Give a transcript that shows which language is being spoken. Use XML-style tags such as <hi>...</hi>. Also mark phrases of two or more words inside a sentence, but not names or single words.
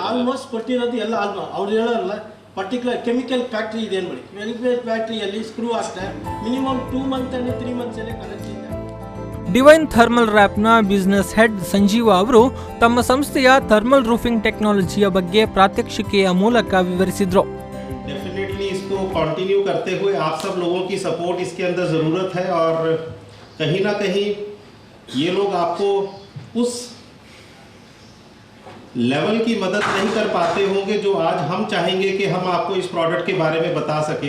<kn>ಆಲ್ಮೋಸ್ಟ್ ಕೊಟ್ಟಿರೋದು ಎಲ್ಲ ಅವ್ರು ಹೇಳೋಲ್ಲ.</kn> <en>particular chemical factory</en> <kn>ಇದೆ ನೋಡಿ, ಕೆಮಿಕಲ್ ಫ್ಯಾಕ್ಟ್ರಿಯಲ್ಲಿ ಸ್ಕ್ರೂ ಆಗ್ತದೆ</kn> <en>minimum 2 month and 3 months</en> <kn>ಅಲ್ಲೇ ಕನೆಕ್ಟ್ ಇದೆ. ಡಿವೈನ್ ಥರ್ಮಲ್ ರ್ಯಾಪ್ನ</kn> <en>business head</en> <kn>ಸಂಜೀವ ಅವರು ತಮ್ಮ ಸಂಸ್ಥೆಯ</kn> <en>thermal roofing</en> <kn>ಟೆಕ್ನಾಲಜಿಯ ಬಗ್ಗೆ ಪ್ರಾತ್ಯಕ್ಷಿಕೆಯ ಮೂಲಕ ವಿವರಿಸಿದರು.</kn> <hi>इसको कंटिन्यू करते हुए आप सब लोगों की सपोर्ट इसके अंदर ज़रूरत है और कहीं ना कहीं ये लोग आपको उस लेवल की मदद नहीं कर पाते होंगे जो आज हम चाहेंगे कि हम आपको इस प्रोडक्ट के बारे में बता सके.</hi>